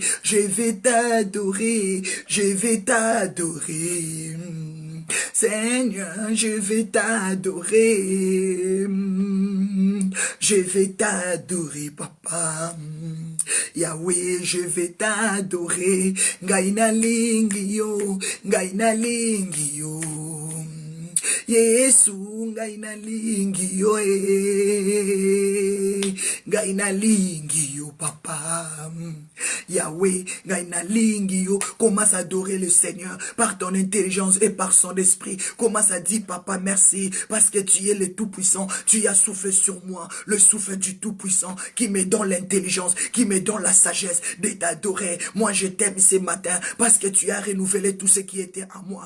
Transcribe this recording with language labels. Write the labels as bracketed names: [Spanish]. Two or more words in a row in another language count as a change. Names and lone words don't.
[French] Je vais t'adorer. Je vais t'adorer. Seigneur, je vais t'adorer. Je vais t'adorer, papa. Yahweh, je vais t'adorer. [Lingala] Gaina lingio, gaina lingio. Yesu, gaina lingio, gaina lingio, papa. Yahweh, gaina lingio. [French] Commence à adorer le Seigneur par ton intelligence et par son esprit. Commence à dire, papa, merci, parce que tu es le Tout-Puissant. Tu as soufflé sur moi, le souffle du Tout-Puissant, qui me donne l'intelligence, qui me donne la sagesse de t'adorer. Moi, je t'aime ce matin, parce que tu as renouvelé tout ce qui était à moi.